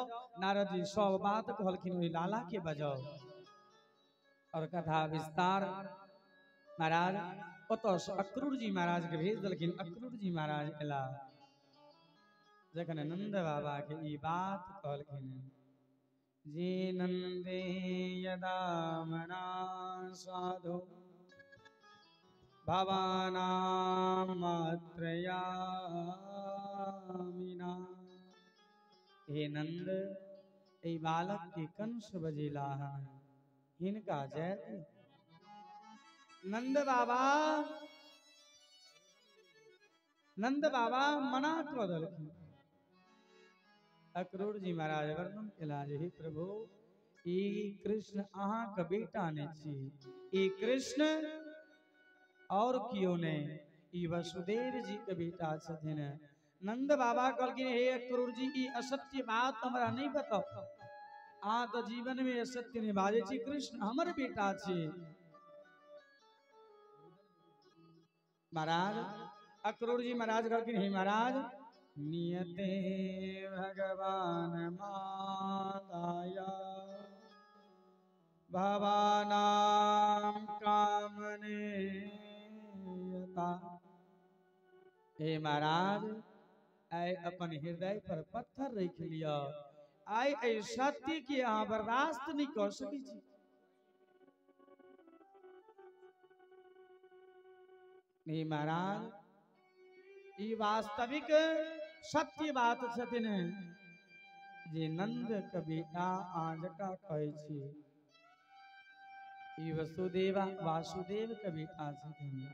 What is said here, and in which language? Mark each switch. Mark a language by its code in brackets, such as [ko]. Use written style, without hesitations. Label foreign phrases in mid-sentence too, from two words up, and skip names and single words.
[mai] नारद जी सब बात कहलखिन ओहि लाला के बजाओ। और कथा विस्तार महाराज ओतऽ से अक्रूर जी महाराज के भेज देलखिन। अक्रूर जी महाराज एला जखन नंद बाबा के ई बात कहलखिन जे [sa] नंदे यदा मना साधु भवानां मात्रया मीना। [mai] हे नंद ए बालक के कंस बजेला हिनका जय दियौ। नंद बाबा मना कऽ देलखिन। अक्रूर जी महाराज वर्णन केला जे हे प्रभु ई कृष्ण अहाँ के बेटा नहीं छी, ई कृष्ण और क्यों नहीं ई वसुदेव जी के बेटा छथिन। नंद बाबा कहलखिन हे अक्रूर जी ई असत्य बात हमरा नहीं बताओ, अहाँ तो जीवन में असत्य नहीं बाजै छी, कृष्ण हमर बेटा छी। महाराज अक्रूर जी महाराज कहलखिन हे महाराज [sa] नियते भगवान माताया भवानां कामने यता। [mai] हे महाराज आय अपन हृदय पर पत्थर रख लिया, आय ऐ सत्य के अहाँ बर्दाश्त नहीं कर सकै छी। नहीं महाराज ई वास्तविक सत्य बात छथिन जे नंद के बेटा आजका कहै छी ई वसुदेवा वासुदेव के बेटा छथिन।